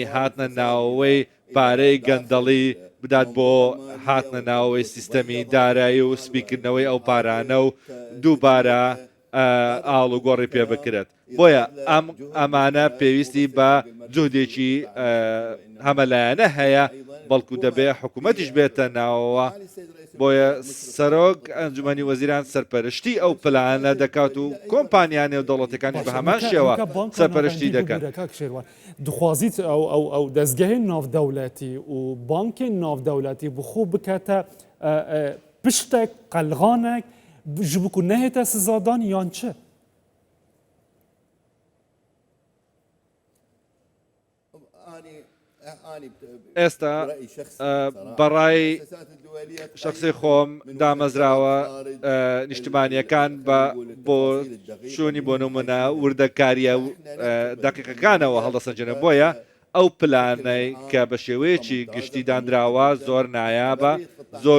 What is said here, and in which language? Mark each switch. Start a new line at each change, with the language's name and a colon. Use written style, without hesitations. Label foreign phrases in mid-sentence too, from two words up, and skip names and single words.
Central Kurdish: هاتنە ناوەوەی پارەی گەندەڵی بدات بۆ هاتنە ناوەوەی سیستەمی دارایی و سپیکردنەوەی ئەو پارانە و دووبارە ئاڵ و گۆڕی پێ بکرێت بۆیە ئەمانە پێویستی بە جوودێکی هەمەلایەنە هەیە بەڵکو دەبێ حکوومەتیش بێتە ناوەوە بۆیە سەرۆک ئەنجومەنی وەزیران سەرپەرشتی ئەو پلانە دەکات و کۆمپانیانی و دەوڵەتەکانی بە هەمان شێوە سەرپەرشتی دەکەن.
Kurdish: دخوازیت ئەو دەستگەهێن ناودەوڵەتی و بانکێن ناودەوڵەتی بخۆ بکاتە پشتێک قەلغانێک ji bo ku nehête sizadan yan çi?
Central Kurdish: ئێستا بەڕای شخصی خۆم دامەزراوە نیشتمانیەکان بۆ چوونی بۆ نمونە وردەکاریە دقیقەکانەوە هەڵدەسەنجێنە بۆیە ئەو پلانەی کە بە شێوەیەکی گشتی دانراوە زۆر نایابە زۆر